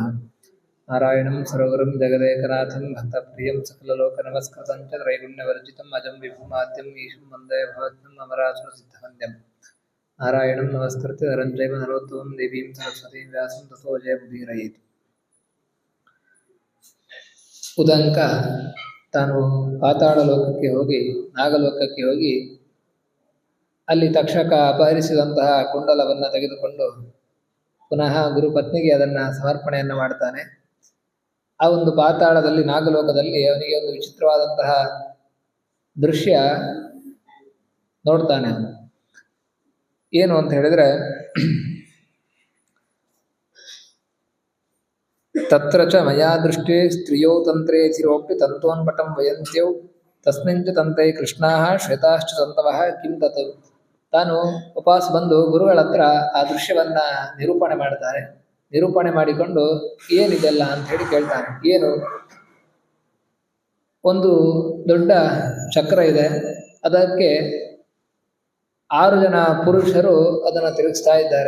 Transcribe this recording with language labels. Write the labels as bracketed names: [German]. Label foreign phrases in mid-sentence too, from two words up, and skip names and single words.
[Sanskrit] नारायणं सर्वगुरुं जगदेकनाथं भक्तप्रियं सकललोकनमस्कृतं च त्रैगुण्यवर्जितम् अजं विभुमाद्यम् ईशं वन्दे भवद्भं अमरासुरसिद्धवन्द्यं। नारायणं नमस्कृत्य नरं चैव नरोत्तमं देवीं सरस्वतीं व्यासं ततो जयमुदीरयेत्। [Kannada] ಉದಂಕ ತಾನು ಪಾತಾಳ ಲೋಕಕ್ಕೆ ಹೋಗಿ ನಾಗಲೋಕಕ್ಕೆ ಹೋಗಿ ಅಲ್ಲಿ ತಕ್ಷಕ ಅಪಹರಿಸಿದಂತಹ ಕುಂಡಲವನ್ನು ತೆಗೆದುಕೊಂಡು ಪುನಃ ಗುರುಪತ್ನಿಗೆ ಅದನ್ನು ಸಮರ್ಪಣೆಯನ್ನು ಮಾಡ್ತಾನೆ. ಆ ಒಂದು ಪಾತಾಳದಲ್ಲಿ ನಾಗಲೋಕದಲ್ಲಿ ಅವನಿಗೆ ಒಂದು ವಿಚಿತ್ರವಾದಂತಹ ದೃಶ್ಯ ನೋಡ್ತಾನೆ. ಅವನು ಏನು ಅಂತ ಹೇಳಿದ್ರೆ, [Sanskrit] ತತ್ರ ಚ ಮಯಾ ದೃಷ್ಟೇ ಸ್ತ್ರಿಯೋ ತಂತ್ರೇ ಚಿರೋಪಿ ತಂತೋನ್ಪಟಂ ವಯಂತ್ಯೌ ತಸ್ಮಿನ್ ಚ ತಂತ್ರೇ ಕೃಷ್ಣಾಃ ಶ್ವೇತಾಶ್ಚ ತಂತವಃ ಕಿಂ ತತ್. [Kannada] ತಾನು ವಾಪಸ್ ಬಂದು ಗುರುಗಳ ಹತ್ರ ಆ ದೃಶ್ಯವನ್ನ ನಿರೂಪಣೆ ಮಾಡ್ತಾರೆ. ನಿರೂಪಣೆ ಮಾಡಿಕೊಂಡು ಏನಿದೆಲ್ಲ ಅಂತ ಹೇಳಿ ಕೇಳ್ತಾನೆ. ಏನು, ಒಂದು ದೊಡ್ಡ ಚಕ್ರ ಇದೆ, ಅದಕ್ಕೆ 6 ಜನ ಪುರುಷರು ಅದನ್ನು ತಿರುಗಿಸ್ತಾ ಇದ್ದಾರೆ.